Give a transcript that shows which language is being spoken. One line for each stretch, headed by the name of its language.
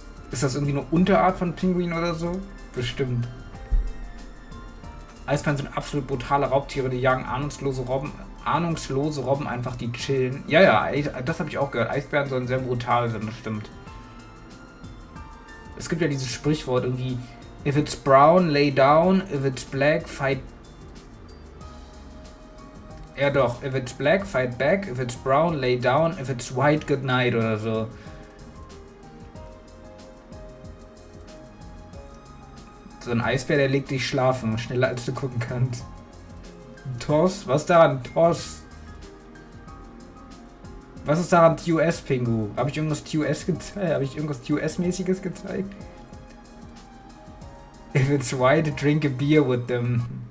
German: Ist das irgendwie eine Unterart von Pinguin oder so? Bestimmt. Eisbären sind absolut brutale Raubtiere, die jagen ahnungslose Robben einfach, die chillen. Ja, das habe ich auch gehört. Eisbären sollen sehr brutal sein, das stimmt. Es gibt ja dieses Sprichwort irgendwie:
English: If it's brown, lay down. If it's black, fight.
German: Ja doch,
English: if it's black, fight back. If it's brown, lay down. If it's white, good night
German: oder so. So ein Eisbär, der legt dich schlafen, schneller als du gucken kannst. Toss? Was daran? Toss? Was ist daran TOS, Pingu? Habe ich irgendwas TOS gezeigt? Habe ich irgendwas TOS-mäßiges gezeigt?
English: If it's white, drink a beer with them.